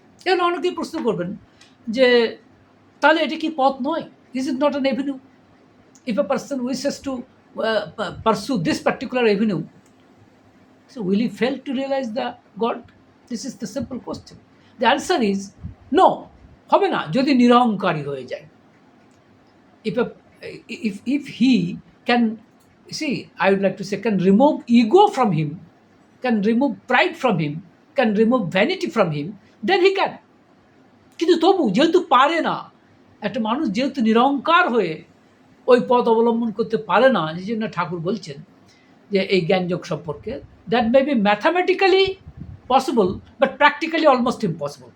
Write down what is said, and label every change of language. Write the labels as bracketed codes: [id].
[bn] এখানে অনেকেই প্রশ্ন করবেন যে তাহলে এটা কি পথ নয়? [en] Is it not an avenue? If a person wishes to pursue this particular avenue, so will he fail to realize the God? This is the simple question. The answer is no. [bn] হবে না যদি নিরহংকারী হয়ে যায়। [en] If a if he can, see, I would like to say, can remove ego from him, can remove pride from him, can remove vanity from him, then he can. [bn] কিন্তু তবু যেহেতু পারে না, একটা মানুষ যেহেতু নিরহংকার হয়ে ওই পথ অবলম্বন করতে পারে না, এই জন্য ঠাকুর বলছেন যে এই জ্ঞানযোগ সম্পর্কে, [en] That may be mathematically possible but practically almost impossible.